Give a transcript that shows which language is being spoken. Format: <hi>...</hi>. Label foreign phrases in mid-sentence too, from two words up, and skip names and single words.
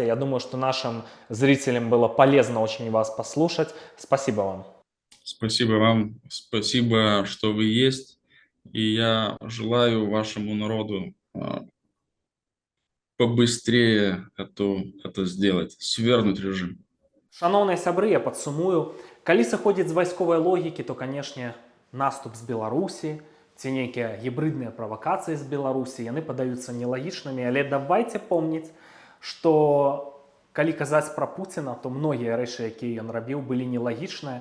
<ru>Я думаю, что нашим зрителям было полезно очень вас послушать. Спасибо вам. Спасибо вам, спасибо, что вы есть. И я желаю вашему народу побыстрее это сделать, свергнуть режим.</ru> <be>Шановные сябры, я падсумую. Калі сыходзіць з вайсковай логікі, то, канешне, наступ з Беларусі, ці нейкія гібридныя правакацыі з Беларусі, яны падаюцца нелагічнымі, але давайте помніць, што калі казаць пра Пуціна, то многія рэчы, якія ён рабіў, былі нелагічныя.</be>